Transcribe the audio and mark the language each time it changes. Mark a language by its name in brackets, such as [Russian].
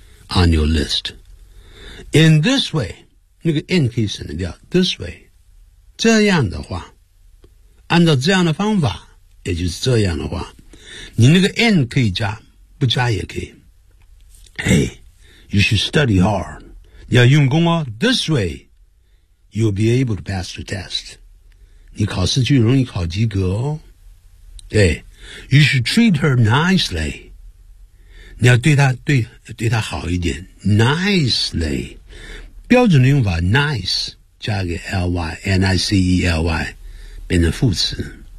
[English] On your list. In this way, [Chinese] 那个 N 可以省得掉 [English] this way, [Chinese] 这样的话，按照这样的方法，也就是这样的话，你那个 N 可以加，不加也可以。 [English] Hey, you should study hard. [Chinese] 要用功哦。 [English] This way, you'll be able to pass the test. [Chinese] 你考试就容易考及格哦。对。 [English] You should treat her nicely. [Chinese] 你要对她好一点。 Nicely. 标准的用法 nice, 加个 ly, N-I-C-E-L-Y, 变成副词。